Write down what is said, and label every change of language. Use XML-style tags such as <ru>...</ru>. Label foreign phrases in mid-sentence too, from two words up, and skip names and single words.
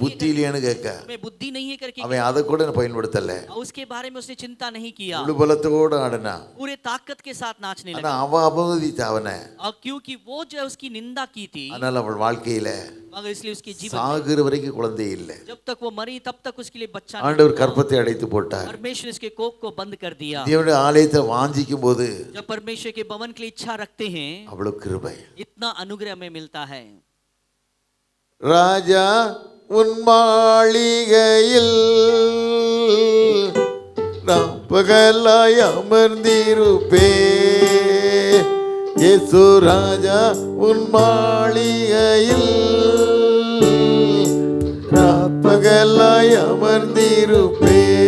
<ta>புத்தி</ta> <hi>है,</hi> <ta>இல்லையான்னு கேட்க.</ta> <hi>तुम्हें बुद्धि नहीं है करके</hi> <ta>அவன் அதை கூட பயன்படுத்தல.</ta> <hi>और उसके बारे में उसने चिंता नहीं किया,</hi> <ta>முழு பலத்தோட ஆடுனா.</ta> <hi>पूरे ताकत के साथ नाचने</hi> <ta>ஆனா</ta> <hi>लगा।</hi> <ta>அவ அவமதித்த அவனை.</ta> <hi>और क्योंकि वो जो है उसकी निंदा की थी,</hi> <ta>அதனால அவள் வாழ்க்கையில</ta> <hi>मगर इसलिए उसके जीवन</hi> <ta>சாகுற வரைக்கும் குழந்தை இல்லை.</ta> <hi>जब तक वो मरी तब तक उसके लिए बच्चा नहीं</hi> <ta>ஆண்டவர்</ta> <hi>हुआ।</hi> <ta>கற்பத்தை அடைத்து போட்டார்.</ta> <hi>परमेश्वर इसके कोख को बंद कर दिया।</hi> <ta>தேவனுடைய ஆலயத்தை வாஞ்சிக்கும் போது</ta> <hi>जब परमेश्वर के भवन के लिए इच्छा रखते हैं,</hi> <ta>அவ்வளவு கிருபை.</ta> <hi>इतना अनुग्रह हमें मिलता है।</hi> <ta>ராஜா உன் மாளிகையில் நான் பகலாய் அமர்ந்திருப்பே. இயேசு ராஜா உன் மாளிகையில் நான் பகலாய் அமர்ந்திருப்பே.</ta>